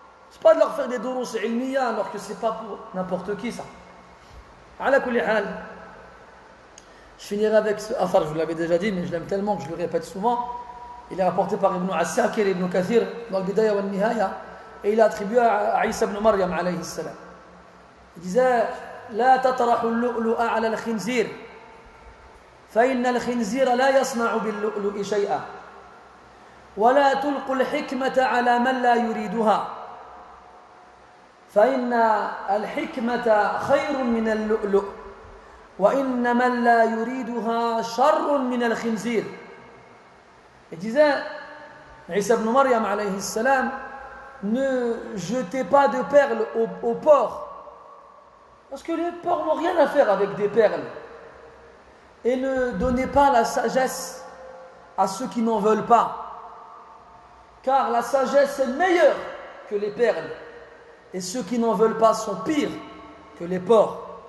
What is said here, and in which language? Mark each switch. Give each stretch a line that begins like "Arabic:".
French: C'est pas de leur faire des durous ilmiya alors que c'est pas pour n'importe qui ça. Ala kulli hal. Je finirai avec ce afar, je vous l'avais déjà dit, mais je l'aime tellement que je le répète souvent. Il est rapporté par Ibn Asakir et Ibn Kathir dans le Bidaya wa Nihaya, et il est attribué à Isa ibn Maryam alayhi salam.
Arabic: Il disait لا تطرحوا اللؤلؤ على الخنزير فإن الخنزير لا يصنع باللؤلؤ شيئا ولا تلقوا الحكمة على من لا يريدها فإن الحكمة خير من اللؤلؤ وإن من لا يريدها شر من الخنزير.
French: Il disait, Isa ibn Maryam alayhi salam, ne jetez pas de perles au porc, parce que les porcs n'ont rien à faire avec des perles. Et ne donnez pas la sagesse à ceux qui n'en veulent pas, car la sagesse est meilleure que les perles, et ceux qui n'en veulent pas sont pires que les porcs.